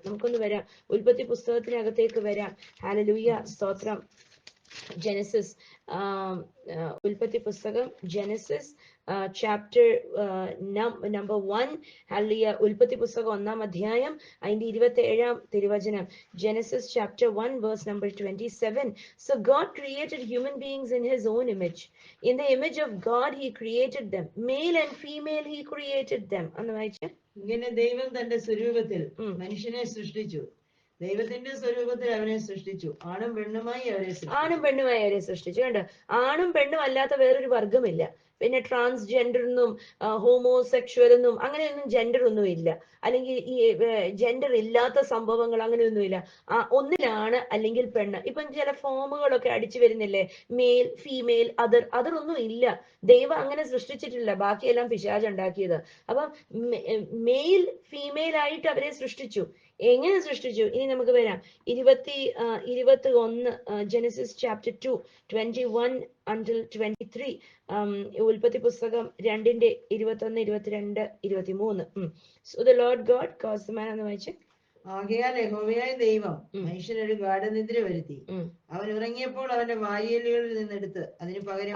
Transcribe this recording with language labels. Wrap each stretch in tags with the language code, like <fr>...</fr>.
<ml>നമുക്കൊന്ന് വരാം, ഉൽപ്പത്തി പുസ്തകത്തിനകത്തേക്ക് വരാം. ഹല്ലേലൂയ, സ്തോത്രം. ജെനസിസ്, ഉൽപ്പത്തി പുസ്തകം, ജെനസിസ് ചാപ്റ്റർ നമ്പർ 1. ഹല്ലേലൂയ. ഉൽപ്പത്തി പുസ്തകം 1-ാം അധ്യായം അതിന്റെ 27-ാം തിരുവചനം.</ml> <en>Genesis chapter 1 verse number 27. So God created human beings in his own image. In the image of God he created them. Male and female he created them.</en> <ml>അന്ന് വായിച്ചേ. ഇങ്ങനെ ദൈവം തന്റെ സ്വരൂപത്തിൽ മനുഷ്യനെ സൃഷ്ടിച്ചു, ദൈവത്തിന്റെ സ്വരൂപത്തിൽ അവനെ സൃഷ്ടിച്ചു, ആണും പെണ്ണുമായി അവരെ സൃഷ്ടിച്ചു. കണ്ടോ, ആണും പെണ്ണും അല്ലാത്ത വേറൊരു വർഗമില്ല. പിന്നെ ട്രാൻസ്ജെൻഡർ എന്നും ഹോമോസെക്ഷൽ എന്നും അങ്ങനെയൊന്നും ജെൻഡർ ഒന്നും ഇല്ല, അല്ലെങ്കിൽ ഈ ജെൻഡർ ഇല്ലാത്ത സംഭവങ്ങൾ അങ്ങനെയൊന്നുമില്ല. ഒന്നിലാണ് അല്ലെങ്കിൽ പെണ്ണ്. ഇപ്പം ചില ഫോമുകളൊക്കെ അടിച്ചു വരുന്നില്ലേ, മെയിൽ, ഫീമെയിൽ, അതർ ഒന്നും ഇല്ല. ദൈവം അങ്ങനെ സൃഷ്ടിച്ചിട്ടില്ല, ബാക്കിയെല്ലാം പിശാച് ഉണ്ടാക്കിയത്. അപ്പം മെയിൽ ഫീമെയിൽ ആയിട്ട് അവരെ സൃഷ്ടിച്ചു. എങ്ങനെ സൃഷ്ടിച്ചു? ഇനി നമുക്ക് വരാം. 21 ജെനസിസ് ചാപ്റ്റർ 2 21 until 23. ഉൽപ്പത്തി പുസ്തകം 2-ന്റെ 21, 22, 23.</ml> <en>So the Lord God caused the man,</en> <ml>എന്ന് വായിച്ച്. ആകയാൽ യഹോവയായ ദൈവം മനുഷ്യനൊരു ഗാഢനിദ്ര വരുത്തി, അവൻ ഉറങ്ങിയപ്പോൾ അവന്റെ വാരിയലുകളിൽ നിന്നെടുത്ത് അതിന് പകരം.</ml>